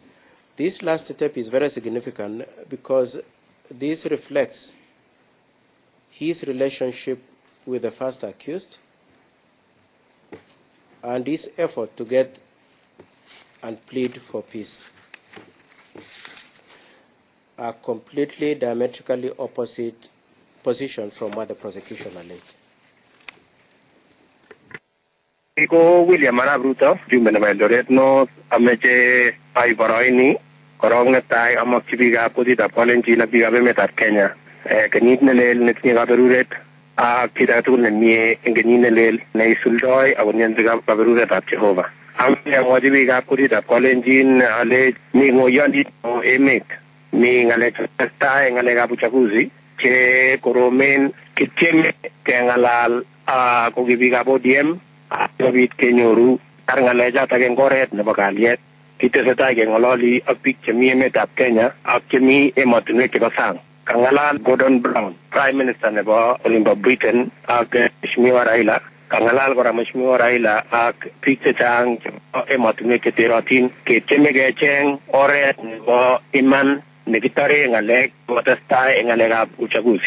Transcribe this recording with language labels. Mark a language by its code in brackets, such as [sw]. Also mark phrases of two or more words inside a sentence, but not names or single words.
[en] This last tape is very significant because this reflects his relationship with the first accused and his effort to get and plead for peace. A completely diametrically opposite position from what the prosecution alleged. [kln] Ko William Arap Ruto, jumbe na Eldoret no ameche ay baraini korong na tay amak chibiga pudi da Kalenjin na biga be metat Kenya. Kanit na lel net ni gaberuret a kita tu na ni engeni na lel na isuldoy awon biga gaberuret at Jehovah. Am ya ngodi biga pudi da Kalenjin ale ni ngoyandi o emek ni ngale tay ngale gabuchaguzi che koromen kiteme kengalal a ko biga bodiem David Kenyoru arngaleja tagen goret na bagaliet kita setay ke ngololi apik chemi emetab Kenya ak chemi emotinwek chebo sang kangalal Gordon Brown [en] Prime Minister [kln] nebo Olimpo Britain ak Mheshimiwa Raila kangalal kora Mheshimiwa Raila ak biik chechang emotinwek cheterotin ketieme kecheng oret nebo iman nekitore ngalek kotestai eng ngalekab uchaguzi.